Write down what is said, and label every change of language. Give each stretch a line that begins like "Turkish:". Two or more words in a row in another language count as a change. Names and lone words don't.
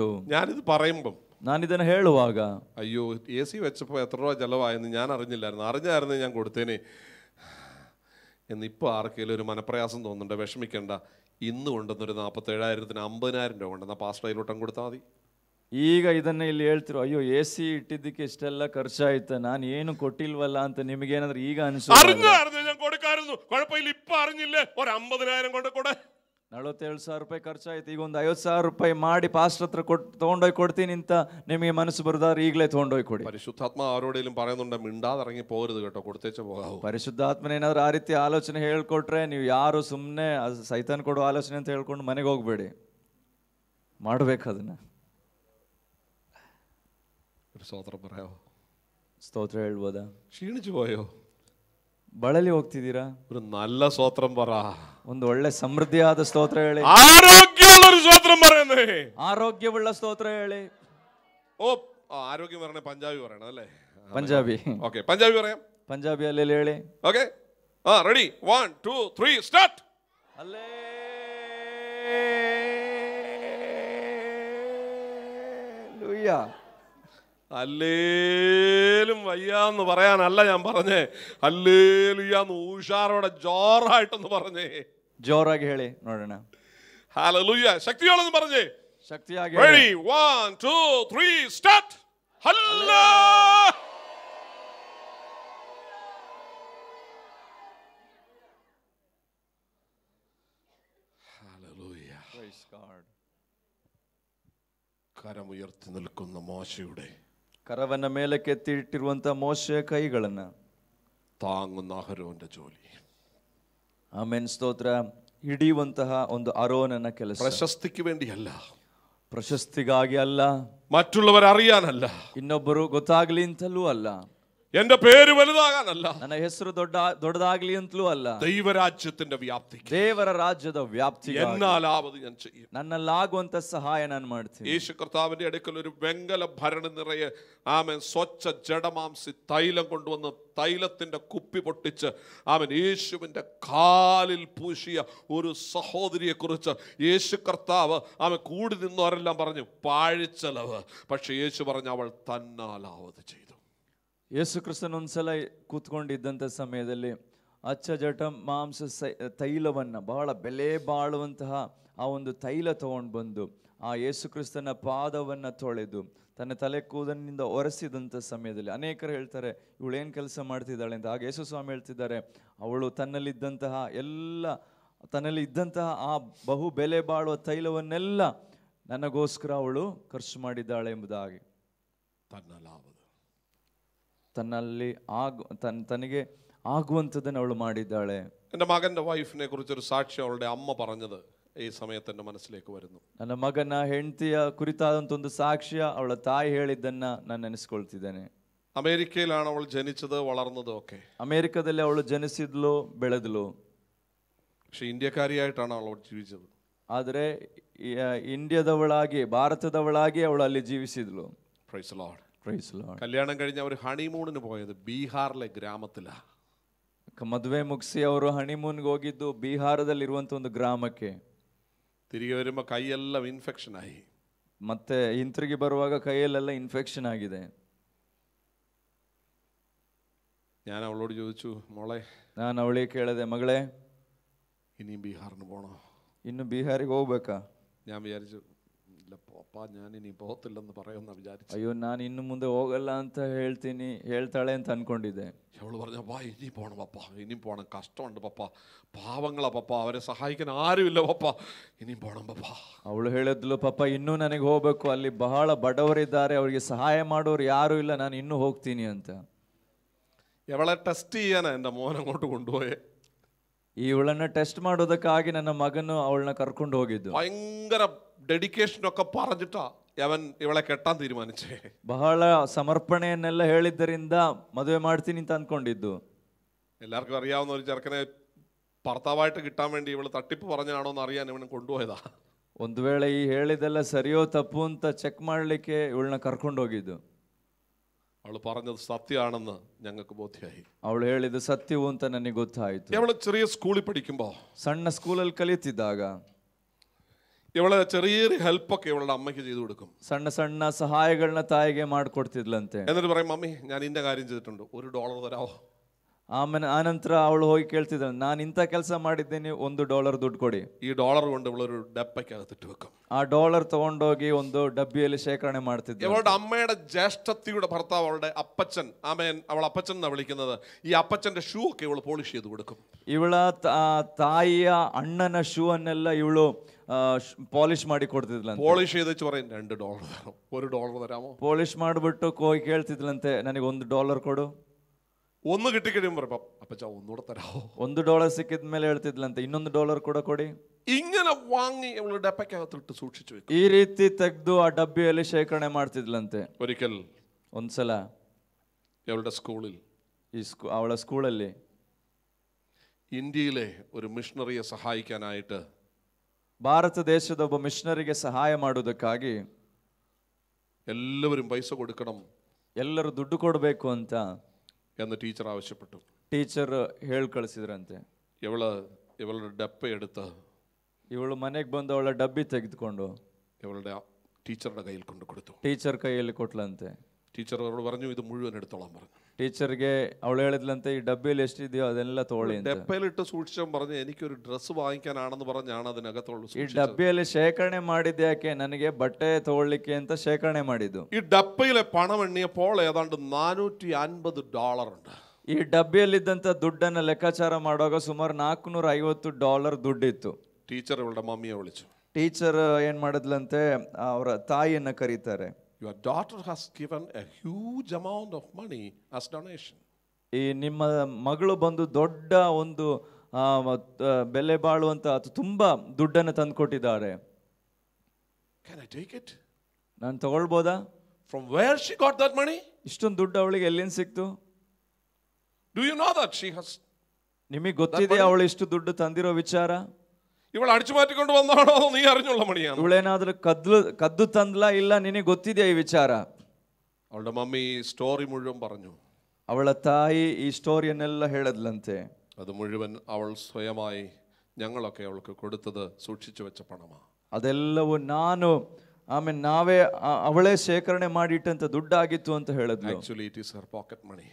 Malayalam: ഞാനിത് പറയുമ്പം,
Kannada: ನಾನಿದನ್ನು ಹೇಳುವಾಗ,
Malayalam: അയ്യോ AC വെച്ചപ്പോൾ എത്ര രൂപ ചെലവായെന്ന് ഞാൻ അറിഞ്ഞില്ലായിരുന്നു, അറിഞ്ഞായിരുന്നു ഞാൻ കൊടുത്തേനെ എന്നിപ്പോൾ ആർക്കെങ്കിലും ഒരു മനപ്രയാസം തോന്നുന്നുണ്ട്. വിഷമിക്കേണ്ട. ഇന്ന് കൊണ്ടുവന്നൊരു 47,000-ന് 50,000 രൂപ കൊണ്ടുവന്ന പാസ്റ്റർ കയ്യിലോട്ടം കൊടുത്താൽ മതി.
Kannada: ಈಗ ಇದನ್ನ ಇಲ್ಲಿ ಹೇಳ್ತಿರೋ, ಅಯ್ಯೋ AC ಇಟ್ಟಿದ್ದಕ್ಕೆ ಇಷ್ಟೆಲ್ಲ ಖರ್ಚಾಯ್ತ, ನಾನು ಏನು ಕೊಟ್ಟಿಲ್ವಲ್ಲ ಅಂತ ನಿಮಗೇನಾದ್ರೂ ಈಗ ಅನ್ಸುತ್ತೆ?
Malayalam: ഞാൻ കൊടുക്കായിരുന്നു, കുഴപ്പമില്ല. ഇപ്പൊ അറിഞ്ഞില്ലേ, ഒരു 50,000 കൊണ്ട് ಕೊಡೆ.
Kannada: 47,000 ರೂಪಾಯಿ ಖರ್ಚಾಯ್ತು, ಈಗ ಒಂದು 50,000 ರೂಪಾಯಿ ಮಾಡಿ ಪಾಸ್ಟರ್ ಹತ್ರ ತಗೊಂಡೋಗಿ ಕೊಡ್ತೀನಿ ಅಂತ ನಿಮಗೆ ಮನಸ್ಸು ಬರುದಾದ್ರೆ ಈಗಲೇ ತಗೊಂಡೋಗಿ ಕೊಡಿ.
Malayalam: പരിശുദ്ധാത്മാ ആരോടെങ്കിലും പറയുന്നുണ്ട്, മിണ്ടാതിറങ്ങി പോകരുത് കേട്ടോ, കൊടുത്തേച്ച് പോകാവൂ.
Kannada: ಪರಿಶುದ್ಧಾತ್ಮನೇನಾದ್ರೂ ಆ ರೀತಿ ಆಲೋಚನೆ ಹೇಳ್ಕೊಟ್ರೆ ನೀವು ಯಾರು ಸುಮ್ಮನೆ ಸೈತಾನ್ ಕೊಡೋ ಆಲೋಚನೆ ಅಂತ ಹೇಳ್ಕೊಂಡು ಮನೆಗೆ ಹೋಗ್ಬೇಡಿ, ಮಾಡ್ಬೇಕು ಅದನ್ನ.
Malayalam: ഒരു സ്തോത്രം പറയാവോ?
Kannada: ಸ್ತೋತ್ರ ಹೇಳ್ಬೋದಾ?
Malayalam: ക്ഷീണിച്ചു പോയോ?
Kannada: ಬಳಲಿ ಹೋಗ್ತಿದ್ದೀರಾ?
Malayalam: ഒരു നല്ല സ്തോത്രം പറ.
Kannada: ಒಂದು ಒಳ್ಳೆ ಸಮೃದ್ಧಿಯಾದ ಸ್ತೋತ್ರ ಹೇಳಿ.
Malayalam: ആരോഗ്യമുള്ള ഒരു സ്തോത്രം പറയുന്നേ.
Kannada: ಆರೋಗ್ಯವುಳ್ಳ ಸ್ತೋತ್ರ ಹೇಳಿ.
Malayalam: ആരോഗ്യം പറയണേ പഞ്ചാബി പറയണം അല്ലേ? പഞ്ചാബി. ഓക്കെ, പഞ്ചാബി പറയാം.
Kannada: പഞ്ചാബിಯಲ್ಲಿ ಹೇಳಿ.
Malayalam: ഓക്കെ, റെഡി? 1 2 3 സ്റ്റാർട്ട്. ഹല്ലേലൂയ. അല്ലേലും വയ്യാന്ന് പറയാനല്ല ഞാൻ പറഞ്ഞേ, അല്ലേലുയാന്ന് ഉഷാറോടെ ജോറായിട്ടൊന്ന് പറഞ്ഞേ.
Kannada: ಜೋರಾಗಿ ಹೇಳಿ ನೋಡೋಣ.
Malayalam: ഹല്ലേലൂയ. ശക്തിയോടെന്ന് പറഞ്ഞേ.
Kannada: ಶಕ್ತಿಯಾಗಿ.
English: Ready? 1 2 3 start.
Malayalam: ഹല്ലേലൂയ. ഹല്ലേലൂയ.
English: Praise God.
Malayalam: കരമുയർത്തി നിൽക്കുന്ന മോശയുടെ
Kannada: ಕರವನ್ನ ಮೇಲಕ್ಕೆ ಎತ್ತಿಟ್ಟಿರುವಂತ ಮೋಶೆಯ ಕೈಗಳನ್ನ
Malayalam: താങ്ങുന്ന അഹരോന്റെ ജോലി.
Kannada: ಆಮೆನ್. ಸ್ತೋತ್ರ. ಹಿಡಿಯುವಂತಹ ಒಂದು ಅರೋನನ ಕೆಲಸ.
Malayalam: പ്രശസ്തിക്ക് വേണ്ടിയല്ല,
Kannada: ಪ್ರಶಸ್ತಿಗಾಗಿ ಅಲ್ಲ,
Malayalam: മറ്റുള്ളവർ അറിയാനല്ല,
Kannada: ಇನ್ನೊಬ್ಬರು ಗೊತ್ತಾಗ್ಲಿ ಅಂತಲೂ ಅಲ್ಲ,
Malayalam: എന്റെ പേര് വലുതാകാനല്ല,
Kannada: ನನ್ನ ಹೆಸರು ದೊಡ್ಡದಾಗ್ಲಿ ಅಂತಲೂ ಅಲ್ಲ,
Malayalam: ദൈവരാജ്യത്തിന്റെ വ്യാപ്തി
Kannada: ದೇವರ ರಾಜ್ಯದ ವ್ಯಾಪ್ತಿ
Malayalam: എന്നാലാവത് ഞാൻ ചെയ്യും.
Kannada: ನನ್ನಲ್ಲಾಗುವಂತ ಸಹಾಯ ನಾನು ಮಾಡ್ತೀನಿ.
Malayalam: യേശു കർത്താവിന്റെ അടുക്കൽ ഒരു വെങ്കല ഭരണി നിറയെ ആമേൻ സ്വച്ഛ ജഡമാംസി തൈലം കൊണ്ടുവന്ന് തൈലത്തിന്റെ കുപ്പി പൊട്ടിച്ച് ആമേൻ യേശുവിന്റെ കാലിൽ പൂശിയ ഒരു സഹോദരിയെ കുറിച്ച് യേശു കർത്താവ് ആമേൻ കൂടി നിന്നവരെല്ലാം പറഞ്ഞു പാഴിച്ചലവ്. പക്ഷെ യേശു പറഞ്ഞു അവൾ തന്നാലാവത് ചെയ്തു.
Kannada: ಯೇಸು ಕ್ರಿಸ್ತನ ಒಂದ್ಸಲ ಕೂತ್ಕೊಂಡಿದ್ದಂಥ ಸಮಯದಲ್ಲಿ ಅಚ್ಚಜಟ ಮಾಂಸ ತೈಲವನ್ನು ಬಹಳ ಬೆಲೆ ಬಾಳುವಂತಹ ಆ ಒಂದು ತೈಲ ತಗೊಂಡು ಬಂದು ಆ ಯೇಸು ಕ್ರಿಸ್ತನ ಪಾದವನ್ನು ತೊಳೆದು ತನ್ನ ತಲೆ ಕೂದಲಿನಿಂದ ಒರೆಸಿದಂಥ ಸಮಯದಲ್ಲಿ ಅನೇಕರು ಹೇಳ್ತಾರೆ ಇವಳೇನು ಕೆಲಸ ಮಾಡ್ತಿದ್ದಾಳೆ ಅಂತ. ಆಗ ಯೇಸು ಸ್ವಾಮಿ ಹೇಳ್ತಿದ್ದಾರೆ, ಅವಳು ತನ್ನಲ್ಲಿ ಇದ್ದಂತಹ ಆ ಬಹು ಬೆಲೆ ಬಾಳುವ ತೈಲವನ್ನೆಲ್ಲ ನನಗೋಸ್ಕರ ಅವಳು ಖರ್ಚು ಮಾಡಿದ್ದಾಳೆ ಎಂಬುದಾಗಿ. തന്ನಲ್ಲಿ തനിಗೆ ആകുವಂಥದ್ದನ್ನು ಅವಳು ಮಾಡಿದ್ದಾಳೆ.
Malayalam: എൻ്റെ മകൻ്റെ വൈഫിനെ കുറിച്ചൊരു സാക്ഷ്യം അവളുടെ അമ്മ പറഞ്ഞത് ഈ സമയത്ത് എൻ്റെ മനസ്സിലേക്ക് വരുന്നു.
Kannada: ನನ್ನ ಮಗನ ಹೆಂಡತಿಯ ಕುರಿತಾದಂಥ ಒಂದು ಸಾಕ್ಷ್ಯ ಅವಳ ತಾಯಿ ಹೇಳಿದ್ದನ್ನ ನಾನು ನೆನೆಸ್ಕೊಳ್ತಿದ್ದೇನೆ.
Malayalam: അമേരിക്കയിലാണ് അവൾ ജനിച്ചത് വളർന്നതും ഒക്കെ.
Kannada: ಅಮೆರಿಕದಲ್ಲಿ ಅವಳು ಜನಿಸಿದ್ಲು ಬೆಳೆದಳು.
Malayalam: പക്ഷെ ഇന്ത്യക്കാരിയായിട്ടാണ് അവൾ ജീവിച്ചത്.
Kannada: ಆದರೆ ಇಂಡಿಯಾದವಳಾಗಿ ಭಾರತದವಳಾಗಿ ಅವಳು ಅಲ್ಲಿ ಜೀವಿಸಿದ್ಲು.
English: Praise the Lord.
Kannada: ಕಲ್ಯಾಣ
Malayalam: കഴിഞ്ഞ അവർ ഹണിമൂണിന് പോയത് ബീഹാറിലെ ഗ്രാമത്തിലാണ്.
Kannada: ಮದುವೆ ಮುಗಿಸಿ ಅವರು ಹನಿಮೂನ್ಗೆ ಹೋಗಿದ್ದು ಬಿಹಾರದಲ್ಲಿರುವಂತ ಒಂದು ಗ್ರಾಮಕ್ಕೆ.
Malayalam: തിരികെ വരുമ്പോൾ കൈയെല്ലാം ഇൻഫെക്ഷൻ ആയി.
Kannada: ಮತ್ತೆ ಹಿಂತಿರುಗಿ ಬರುವಾಗ ಕೈಯಲ್ಲೆಲ್ಲ ಇನ್ಫೆಕ್ಷನ್ ಆಗಿದೆ.
Malayalam: ഞാൻ അവളോട് ചോദിച്ചു, മോളെ,
Kannada: ನಾನು ಅವಳಿಗೆ ಕೇಳಿದೆ, ಮಗಳೇ
Malayalam: ഇനിയും ബീഹാറിന് പോണോ?
Kannada: ಇನ್ನು ಬಿಹಾರಿಗೆ ಹೋಗ್ಬೇಕಾ?
Malayalam: ഞാൻ വിചാരിച്ചു പപ്പാ ഞാൻ ഇനി പോകത്തില്ലെന്ന് പറയുമെന്ന് വിചാരിച്ചു.
Kannada: ಅಯ್ಯೋ ನಾನು ಇನ್ನು ಮುಂದೆ ಹೋಗಲ್ಲ ಅಂತ ಹೇಳ್ತಾಳೆ ಅಂತ ಅನ್ಕೊಂಡಿದ್ದೆ.
Malayalam: അവള് പറഞ്ഞു, പപ്പാ ഇനി പോണം പപ്പാ, ഇനിയും പോണം, കഷ്ടമുണ്ട് പപ്പാ, പാവങ്ങളാ പപ്പാ, അവരെ സഹായിക്കാൻ ആരുമില്ല പപ്പാ, ഇനിയും പോണം പപ്പാ.
Kannada: ಅವಳು ಹೇಳಿದ್ಲು, ಪಪ್ಪ ಇನ್ನೂ ನನಗೆ ಹೋಗ್ಬೇಕು, ಅಲ್ಲಿ ಬಹಳ ಬಡವರಿದ್ದಾರೆ, ಅವರಿಗೆ ಸಹಾಯ ಮಾಡೋರು ಯಾರು ಇಲ್ಲ, ನಾನು ಇನ್ನೂ ಹೋಗ್ತೀನಿ ಅಂತ.
Malayalam: അവളെ ടെസ്റ്റ് ചെയ്യാനാ എൻ്റെ മോൻ അങ്ങോട്ട് കൊണ്ടുപോയേ.
Kannada: ಇವಳನ್ನ ಟೆಸ್ಟ್ ಮಾಡೋದಕ್ಕಾಗಿ ನನ್ನ ಮಗನು ಅವಳನ್ನ ಕರ್ಕೊಂಡು ಹೋಗಿದ್ದು.
Malayalam: ഭയങ്കര ഡെഡിക്കേഷൻ ഒക്കെ പറഞ്ഞിട്ടാ അവൻ ಇವളെ കെട്ടാൻ തീരുമാനിച്ചേ.
Kannada: ಬಹಳ ಸಮರ್ಪಣೆಯನ್ನೆಲ್ಲ ಹೇಳಿದ್ದರಿಂದ ಮದುವೆ ಮಾಡ್ತೀನಿ ಅಂತ ಅನ್ಕೊಂಡಿದ್ದು.
Malayalam: എല്ലാവർക്കും അറിയാവുന്ന ഒരു ചെറുക്കനെ ഭർത്താവായിട്ട് കിട്ടാൻ വേണ്ടി ഇവള് തട്ടിപ്പ് പറഞ്ഞാണോ എന്ന് അറിയാൻ ഇവനെ കൊണ്ടുപോയതാ.
Kannada: ಒಂದು ವೇಳೆ ಈ ಹೇಳಿದೆಲ್ಲ ಸರಿಯೋ ತಪ್ಪು ಅಂತ ಚೆಕ್ ಮಾಡ್ಲಿಕ್ಕೆ ಇವಳನ್ನ ಕರ್ಕೊಂಡು ಹೋಗಿದ್ದು.
Malayalam: അവള് പറഞ്ഞത് സത്യമാണെന്ന് ഞങ്ങൾക്ക് ബോധ്യമായി.
Kannada: ಅವಳು ಹೇಳಿದ್ದು ಸತ್ಯವು ಅಂತ ನನಗೆ ಗೊತ್ತಾಯ್ತು.
Malayalam: ಇವಳು ചെറിയ സ്കൂളിൽ പഠിക്കുമ്പോ,
Kannada: ಸಣ್ಣ ಸ್ಕೂಲಲ್ಲಿ ಕಲಿತಿದ್ದಾಗ
Malayalam: ಇವಳ ചെറിയൊരു ഹെൽപ്പൊക്കെ ഇവളുടെ അമ്മയ്ക്ക് ചെയ്തു കൊടുക്കും.
Kannada: ಸಣ್ಣ ಸಣ್ಣ ಸಹಾಯಗಳನ್ನ ತಾಯಿಗೆ ಮಾಡ್ಕೊಡ್ತಿದ್ಲಂತೆ.
Malayalam: എന്നിട്ട് പറയും, മമ്മി ഞാൻ ഇന്ന കാര്യം ചെയ്തിട്ടുണ്ട്, $1 തരാവോ?
Kannada: ಆನಂತರ ಅವಳು ಹೋಗಿ ಕೇಳ್ತಿದ್ದಾಳೆ, ನಾನು ಇಂಥ ಕೆಲಸ ಮಾಡಿದ್ದೀನಿ, $1 ದುಡ್ಡು ಕೊಡಿ.
Malayalam: ഈ ഡോളർ കൊണ്ട് ഇവളൊരു ഡപ്പയ്ക്കകത്തിട്ട് വെക്കും.
Kannada: ಆ ಡಾಲರ್ ತಗೊಂಡೋಗಿ ಒಂದು ಡಬ್ಬಿಯಲ್ಲಿ ಶೇಖರಣೆ ಮಾಡ್ತಿದ್ದೆ.
Malayalam: ഇവളുടെ അമ്മയുടെ ജ്യേഷ്ഠത്തിയുടെ ഭർത്താവ്, അവളുടെ അപ്പച്ചൻ, ആമേൻ, അവൾ അപ്പച്ചൻ എന്നാ വിളിക്കുന്നത്, ഈ അപ്പച്ചന്റെ ഷൂ ഒക്കെ ഇവള് പോളിഷ് ചെയ്ത് കൊടുക്കും.
Kannada: ಇವಳ ತಾಯಿಯ ಅಣ್ಣನ ಶೂ ಅನ್ನೆಲ್ಲ ಇವಳು ಪಾಲಿಶ್ ಮಾಡಿ ಕೊಡ್ತಿದ್ಲಂತೆ.
Malayalam: പോളിഷ് ചെയ്ത് വെച്ച് പറയും, $2 തരാമോ, $1 തരാമോ?
Kannada: ಪಾಲಿಶ್ ಮಾಡ್ಬಿಟ್ಟು ಹೋಗಿ ಕೇಳ್ತಿದ್ಲಂತೆ, ನನಗೆ $1 ಕೊಡು.
Malayalam: ഒന്ന് കിട്ടിക്കഴിയുമ്പോൾ പറയും, അപ്പച്ച ഒന്നുകൂടെ തരാമോ?
Kannada: $1 ಸಿಕ್ಕಿದ ಮೇಲೆ ಹೇಳ್ತಿದ್ಲಂತೆ, $1 ಕೂಡ ಕೊಡಿ.
Malayalam: ഇങ്ങനെ വാങ്ങി ഇവള് ഡപ്പയ്ക്കകത്തിട്ട് സൂക്ഷിച്ചു വെക്കും.
Kannada: ಈ ರೀತಿ ತೆಗೆದು ಆ ಡಬ್ಬಿಯಲ್ಲಿ ಶೇಖರಣೆ ಮಾಡ್ತಿದ್ಲಂತೆ.
Malayalam: ഒരിക്കൽ
Kannada: ಒಂದ್ಸಲ
Malayalam: ഇവളുടെ സ്കൂളിൽ,
Kannada: ಅವಳ ಸ್ಕೂಲಲ್ಲಿ
Malayalam: ഇന്ത്യയിലെ ഒരു മിഷണറിയെ സഹായിക്കാനായിട്ട്,
Kannada: ಭಾರತ ದೇಶದ ಒಬ್ಬ ಮಿಷನರಿಗೆ ಸಹಾಯ ಮಾಡೋದಕ್ಕಾಗಿ
Malayalam: എല്ലാവരും പൈസ കൊടുക്കണം,
Kannada: ಎಲ್ಲರೂ ದುಡ್ಡು ಕೊಡಬೇಕು ಅಂತ
Malayalam: എന്ന് ടീച്ചർ ആവശ്യപ്പെട്ടു.
Kannada: ಟೀಚರ್ ಹೇಳಿ ಕಳಿಸಿದ್ರಂತೆ.
Malayalam: ഇവളുടെ ഡപ്പ എടുത്ത്
Kannada: ಇವಳು ಮನೆಗೆ ಬಂದು ಅವಳ ಡಬ್ಬಿ ತೆಗೆದುಕೊಂಡು
Malayalam: ഇവളുടെ ടീച്ചറുടെ കയ്യിൽ കൊണ്ട് കൊടുത്തു.
Kannada: ಟೀಚರ್ ಕೈಯಲ್ಲಿ ಕೊಟ್ಲಂತೆ.
Malayalam: ടീച്ചർ അവരോട് പറഞ്ഞു, ഇത് മുഴുവൻ എടുത്തോളാൻ പറഞ്ഞു.
Kannada: ಟೀಚರ್ಗೆ ಅವಳು ಹೇಳಿದ್ಲಂತೆ, ಈ ಡಬ್ಬಿಯಲ್ಲಿ ಎಷ್ಟಿದೆಯೋ ಅದೆಲ್ಲ ತಗೊಳ್ಳಿ ಅಂತ.
Malayalam: ഡപ്പയിലിട്ട് സൂക്ഷിച്ചവൻ പറഞ്ഞു, എനിക്കൊരു ഡ്രസ്സ് വാങ്ങിക്കാനാണെന്ന് പറഞ്ഞാണ് അതിനകത്തുള്ള.
Kannada: ಈ ಡಬ್ಬಿಯಲ್ಲಿ ಶೇಖರಣೆ ಮಾಡಿದ್ದು ಯಾಕೆ? ನನಗೆ ಬಟ್ಟೆ ತಗೊಳ್ಳಿಕ್ಕೆ ಅಂತ ಶೇಖರಣೆ ಮಾಡಿದ್ದು.
Malayalam: ഈ ഡപ്പയിലെ പണം എണ്ണിയപ്പോൾ ഏതാണ്ട് $450 ഉണ്ട്.
Kannada: ಈ ಡಬ್ಬಿಯಲ್ಲಿದ್ದಂಥ ದುಡ್ಡನ್ನು ಲೆಕ್ಕಾಚಾರ ಮಾಡುವಾಗ ಸುಮಾರು $450 ದುಡ್ಡಿತ್ತು.
Malayalam: ടീച്ചർ ഇവളുടെ മമ്മിയെ വിളിച്ചു.
Kannada: ಟೀಚರ್ ಏನ್ ಮಾಡಿದ್ಲಂತೆ, ಅವರ ತಾಯಿಯನ್ನ ಕರೀತಾರೆ.
English: Your daughter has given a huge amount of money as donation.
Kannada: ಈ ನಿಮ್ಮ ಮಗಳು ಬಂದು ದೊಡ್ಡ ಒಂದು ಬೆಲೆ ಬಾಳುವಂತ ತುಂಬಾ ದುಡ್ಡನ್ನು ತಂದುಕೊಟ್ಟಿದ್ದಾರೆ.
English: Can I take it?
Kannada: ನಾನು ತಗೊಳ್ಬೋದಾ?
English: From where she got that money?
Kannada: ಇಷ್ಟೊಂದು ದುಡ್ಡು ಅವಳಿಗೆ ಎಲ್ಲಿಂದ ಸಿಕ್ತು?
English: Do you know that she has?
Kannada: ನಿಮಗೆ ಗೊತ್ತಿದೆ ಅವಳು ಇಷ್ಟು ದುಡ್ಡು ತಂದಿರೋ ವಿಚಾರ?
Malayalam: ಇವಳು ಅടിച്ചു മാറ്റിക്കൊണ്ട് വന്നാണോ നീ അറിഞ്ഞുള്ള മണിയാണ്?
Kannada: ಇವಳೇನಾದ್ರೂ ಕದ್ದು ತಂದ್ಲ, ಇಲ್ಲ ನಿನಗೆ ಗೊತ್ತಿದೆಯಾ ಈ ವಿಚಾರ?
Malayalam: അവളുടെ മമ്മി സ്റ്റോറി മുഴുവൻ പറഞ്ഞു.
Kannada: ಅವಳ ತಾಯಿ ಈ ಸ್ಟೋರಿಯನ್ನೆಲ್ಲ ಹೇಳದ್ಲಂತೆ.
Malayalam: അത് മുഴുവൻ അവൾ സ്വയമായി ഞങ്ങളൊക്കെ അവൾക്ക് കൊടുത്തത് സൂക്ഷിച്ചു വെച്ച പണമാണ്.
Kannada: ಅದೆಲ್ಲವೂ ನಾನು ಆಮೇಲೆ ನಾವೇ ಅವಳೇ ಶೇಖರಣೆ ಮಾಡಿಟ್ಟಂತ ದುಡ್ಡಾಗಿತ್ತು ಅಂತ ಹೇಳಿದ್ಲು.
English: Actually it is her pocket money.